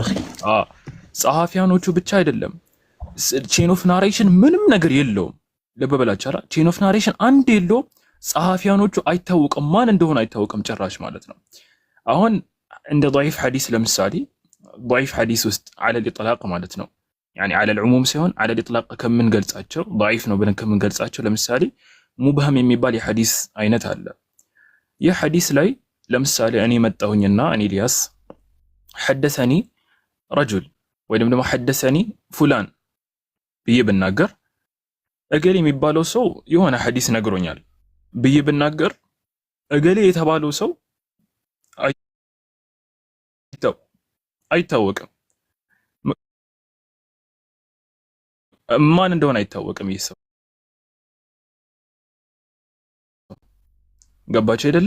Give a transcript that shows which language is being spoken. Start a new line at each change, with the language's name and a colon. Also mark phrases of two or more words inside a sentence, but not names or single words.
Amharic: ጸሐፊያኖቹ ብቻ አይደለም
English: chain of narration
Amharic: ምንም ነገር የለውም። ልብ በላቻላ
English: chain of narration
Amharic: አንድ የለውም። ጸሐፊያኖቹ አይታወቅም፣ ማን እንደሆነ አይታወቅም ጭራሽ ማለት ነው። አሁን እንደ ضعيف ሐዲስ ለምሳሌ ضعيف ሐዲስ ውስጥ
Arabic: على الاطلاق
Amharic: ማለት ነው
Arabic: يعني على
Amharic: العموم ሳይሆን
Arabic: على الاطلاق
Amharic: ከምንገልጻቸው ضعيف ነው ብለን ከምንገልጻቸው ለምሳሌ ሙብሃም የሚባል የሐዲስ አይነት አለ። ይህ ሐዲስ ላይ ለምሳሌ እኔ መጣሁኝና እኔ ኤልያስ
Arabic: حدثني رجل
Amharic: ወይንም ደግሞ
Arabic: حدثني فلان
Amharic: ብዬ ብናገር እገሌ የሚባለው ሰው የሆነ ሐዲስ ነግሮኛል ብዬ ብናገር እገሌ የተባለው ሰው አይታወቅም፣ ማን እንደሆነ አይታወቅም። ይህ ሰው ገባችሁ አይደለ?